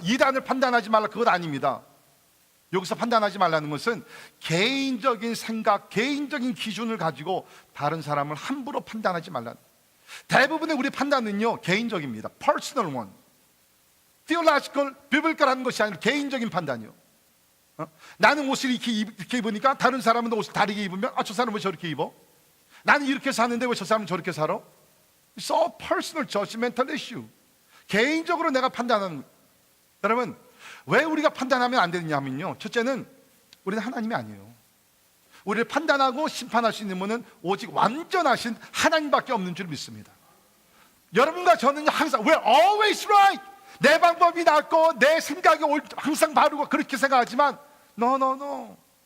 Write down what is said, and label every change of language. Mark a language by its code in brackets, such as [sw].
[ko] 이단을 판단하지 말라, 그것 아닙니다. 여기서 판단하지 말라는 것은 개인적인 생각, 개인적인 기준을 가지고 다른 사람을 함부로 판단하지 말라는 거예요. 대부분의 우리 판단은요 개인적입니다. [en] Personal one. [ko] Theological, biblical하는 것이 아니라 개인적인 판단이요. 나는 옷을 이렇게 입으니까 다른 사람은 옷을 다르게 입으면 저 사람은 왜 저렇게 입어? 나는 이렇게 사는데 왜 저 사람은 저렇게 살아? [en] It's all personal judgmental issue. [ko] 개인적으로 내가 판단하는 거예요. 여러분, 왜 우리가 판단하면 안 되느냐면요, 첫째는 우리는 하나님이 아니에요. 우리를 판단하고 심판할 수 있는 분은 오직 완전하신 하나님밖에 없는 줄 믿습니다. 여러분과 저는 항상 [en] We're always right. [ko] 내 방법이 낫고 내 생각이 항상 바르고 그렇게 생각하지만 No.